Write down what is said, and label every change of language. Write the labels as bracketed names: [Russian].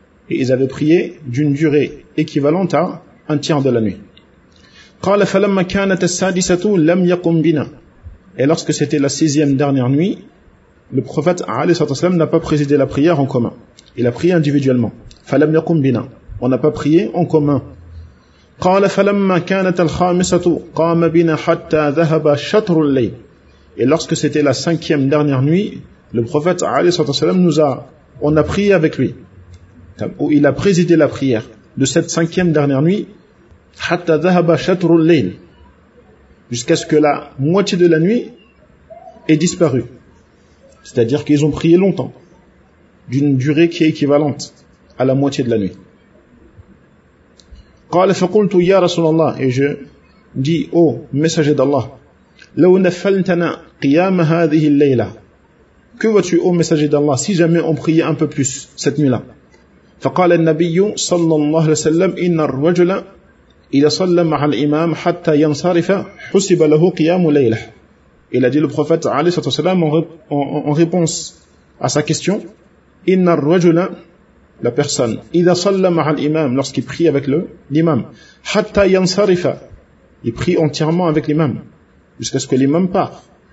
[French] Et ils avaient prié d'une durée équivalente à un tiers de la nuit. [Arabic] Qala falamma kanat as-sadisatu lam yaqum bina. [French] Et lorsque c'était la sixième dernière nuit, le prophète alayhi sallallahu alayhi wa sallam n'a pas présidé la prière en commun. Il a prié individuellement. [Arabic] Falam yaqum bina. [French] On n'a pas prié en commun. [Arabic] قال فلما كانت الخامسة قام بنا حتى ذهب شطر الليل. [French] Et lorsque c'était la cinquième dernière nuit, le prophète [Arabic] عليه الصلاة والسلام [French] on a prié avec lui, ou il a présidé la prière de cette cinquième dernière nuit, [Arabic] حتى ذهب شطر الليل, [French] jusqu'à ce que la moitié de la nuit ait disparu. C'est-à-dire qu'ils ont prié longtemps, d'une durée qui est équivalente à la moitié de la nuit. [Arabic] قال فقلت يا رسول الله [French] et je dis ô messager d'Allah [Arabic] لو نفلتنا قيام هذه الليلة [French] que vois-tu ô messager d'Allah si jamais on priait un peu plus cette nuit-là. [Arabic] فقال النبي صلى الله عليه وسلم إن الرجل إذا صلى مع الإمام حتى ينصرف حسب له قيام ليلة. [French] Il a dit le prophète عليه الصلاة والسلام en réponse à sa question, [Arabic] إن الرجل [French] la personne, [Arabic] idha salla ma'al imam, [French] lorsqu'il prie avec l'imam, [Arabic] hatta yansarifa, [French] il prie entièrement avec l'imam, jusqu'à ce que l'imam part.